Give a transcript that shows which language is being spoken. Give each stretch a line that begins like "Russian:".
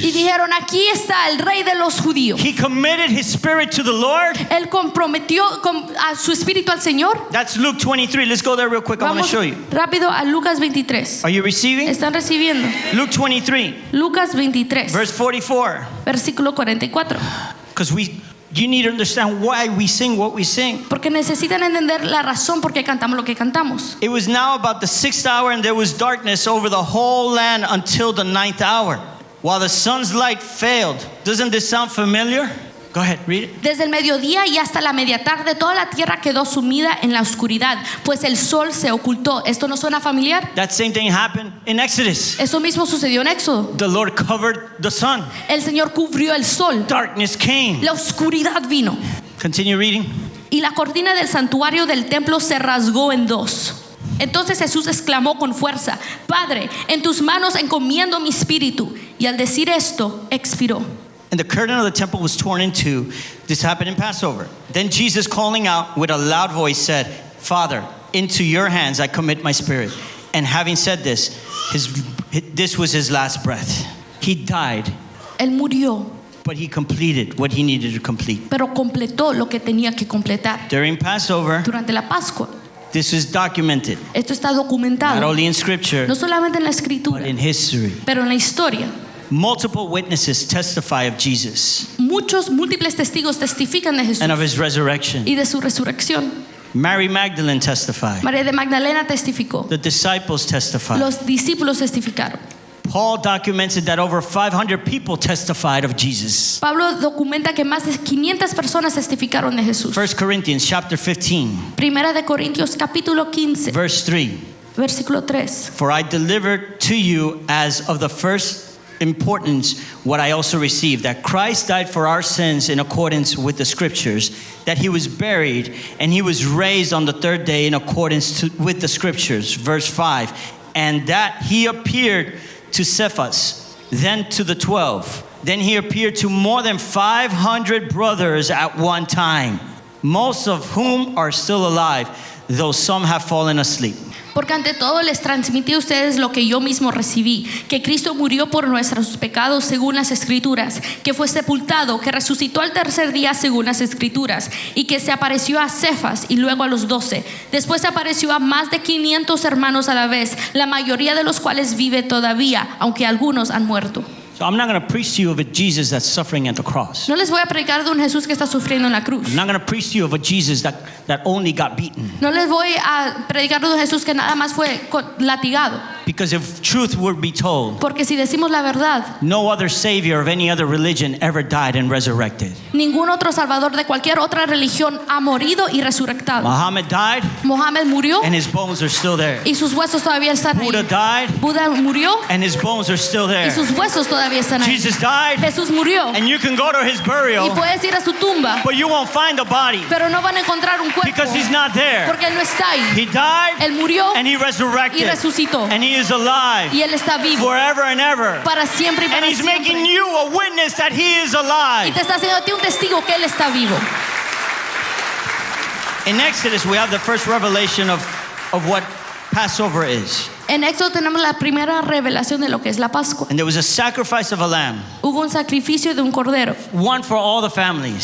Spanish: dijeron, aquí está el rey de los judíos.
English: He committed his spirit to the Lord.
Spanish: Él comprometió a su espíritu al Señor.
English: That's Luke 23. Let's go there real quick. I want to
Spanish: Vamos
English: show you.
Spanish: rápido a Lucas 23.
English: Are you receiving?
Spanish: ¿Están recibiendo?
English: Luke 23,
Spanish: Lucas 23,
English: verse 44.
Spanish: versículo 44.
English: Because you need to understand why we sing what we sing.
Spanish: Porque necesitan entender la razón por qué cantamos lo que cantamos.
English: It was now about the 6th hour, and there was darkness over the whole land until the 9th hour, while the sun's light failed. Doesn't this sound familiar? Go ahead, read it.
Spanish: Desde el mediodía y hasta la media tarde, toda la tierra quedó sumida en la oscuridad, pues el sol se ocultó. ¿Esto no suena familiar?
English: That same thing happened in Exodus.
Spanish: Eso mismo sucedió en Éxodo.
English: The Lord covered the sun.
Spanish: El Señor cubrió el sol.
English: Darkness came.
Spanish: La oscuridad vino.
English: Continue reading.
Spanish: Y la cortina del santuario del templo se rasgó en dos. Entonces Jesús exclamó con fuerza: Padre, en tus manos encomiendo mi espíritu. Y al decir esto, expiró.
English: And the curtain of the temple was torn in two. This happened in Passover. Then Jesus, calling out with a loud voice, said, Father, into your hands I commit my spirit. And having said this, this was his last breath. He died,
Spanish: Él murió,
English: but he completed what he needed to complete.
Spanish: pero completó lo que tenía que completar.
English: During Passover,
Spanish: Durante la Pascua,
English: this is documented,
Spanish: esto está
English: not
Spanish: documentado,
English: only in Scripture,
Spanish: no solamente en la
English: but
Spanish: escritura,
English: in history.
Spanish: pero en la historia.
English: Multiple witnesses testify of Jesus
Spanish: Múltiples testigos testifican de Jesús
English: and of his resurrection.
Spanish: y de su resurrección.
English: Mary Magdalene testified.
Spanish: María de Magdalena testificó.
English: The disciples testified.
Spanish: Los discípulos testificaron.
English: Paul documented that over 500 people testified of Jesus.
Spanish: Pablo documenta que más de 500 personas testificaron de Jesús.
English: 1 Corinthians chapter 15,
Spanish: Primera de Corintios capítulo 15,
English: verse 3.
Spanish: versículo 3.
English: For I delivered to you as of the first importance what I also received, that Christ died for our sins in accordance with the Scriptures, that he was buried, and he was raised on the third day in accordance with the Scriptures. Verse 5. And that he appeared to Cephas, then to the 12. Then he appeared to more than 500 brothers at one time, most of whom are still alive, though some have fallen asleep.
Spanish: Porque ante todo les transmití a ustedes lo que yo mismo recibí, que Cristo murió por nuestros pecados según las Escrituras, que fue sepultado, que resucitó al tercer día según las Escrituras, y que se apareció a Cefas y luego a los 12. Después se apareció a más de 500 hermanos a la vez, la mayoría de los cuales vive todavía, aunque algunos han muerto.
English: So I'm not going to preach to you of a Jesus that's suffering at the cross.
Spanish: No les voy a predicar de un Jesús que está sufriendo en la cruz.
English: I'm not going to preach to you of a Jesus that only got beaten.
Spanish: No les voy a predicar de un Jesús que nada más fue latigado.
English: Because if truth would be told,
Spanish: Porque si decimos la verdad,
English: no other savior of any other religion ever died and resurrected.
Spanish: ningún otro salvador de cualquier otra religión ha morido y resucitado.
English: Muhammad died
Spanish: Mohammed murió
English: and his bones are still there.
Spanish: y sus huesos todavía están
English: Buddha
Spanish: ahí.
English: died
Spanish: Buda murió
English: and his bones are still
Spanish: y
English: there.
Spanish: sus huesos todavía están ahí.
English: Jesus died
Spanish: Jesús murió
English: and you can go to his
Spanish: y
English: burial,
Spanish: puedes ir a su tumba,
English: but you won't find the body
Spanish: pero no van a encontrar un cuerpo
English: because he's not there.
Spanish: porque él no está ahí.
English: He died
Spanish: Él murió
English: and he
Spanish: y
English: resurrected
Spanish: resucitó
English: and he is alive
Spanish: y él está vivo
English: forever and ever.
Spanish: para siempre y
English: And
Spanish: para
English: he's making
Spanish: siempre.
English: you a witness that he is
Spanish: Y
English: alive.
Spanish: te está haciendo a ti un testigo que él está vivo.
English: In Exodus, we have the first revelation of what Passover is.
Spanish: En Éxodo tenemos la primera revelación de lo que es la Pascua.
English: And there was a sacrifice of a lamb,
Spanish: Hubo un sacrificio de un cordero,
English: one for all the families.